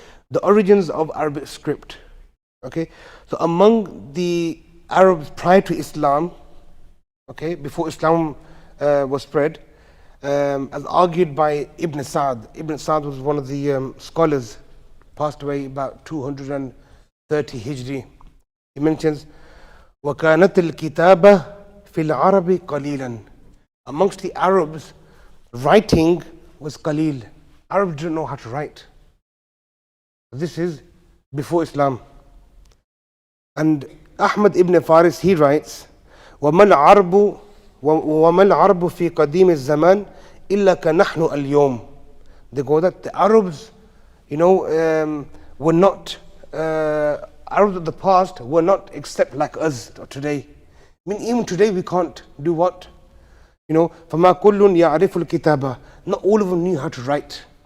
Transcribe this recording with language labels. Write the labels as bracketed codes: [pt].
[en] The origins of Arabic script. Okay, so among the Arabs prior to Islam, okay, before Islam was spread, as argued by Ibn Sa'd. Ibn Sa'd was one of the scholars, passed away about 230 Hijri. He mentions, [ar] وَكَانَتِ الْكِتَابَةِ فِي الْعَرَبِ قَلِيلًا. [en] Amongst the Arabs, writing was qalil. Arabs didn't know how to write. This is before Islam. And Ahmad ibn Faris, he writes, [ar] وَمَا الْعَرْبُ فِي قَدِيمِ الزَّمَانِ إِلَّا كَنَحْنُ الْيَوْمِ. [en] They go that the Arabs, were not, Arabs of the past were not except like us today. I mean, even today we can't do what? [ar] فَمَا كُلٌّ يَعْرِفُ الْكِتَابَةِ. [en] Not all of them knew how to write.